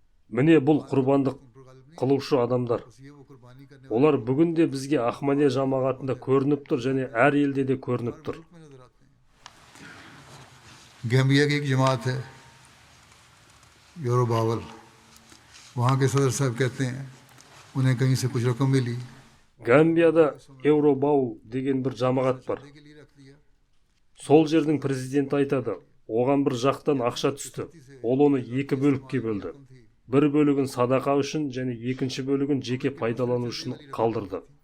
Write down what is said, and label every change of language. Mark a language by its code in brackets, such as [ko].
[kk] Міне бұл құрбандық қылушы адамдар. Олар бүгінде бізге Ахмадия жамағатында көрініп тұр және әр елде де көрініп тұр. [hi] Gambia की एक जमात है योरोबावल, वहाँ के सदर साहब कहते हैं उन्हें कहीं से कुछ रकम मिली. [kk] Гамбияда Еуробау деген бір жамағат бар. Сол жердің президенті айтады, оған бір жақтан ақша түсті. Ол оны 2 бөлікке бөлді. Бір бөлігін садақа үшін және екінші бөлігін жеке пайдалану үшін қалдырды.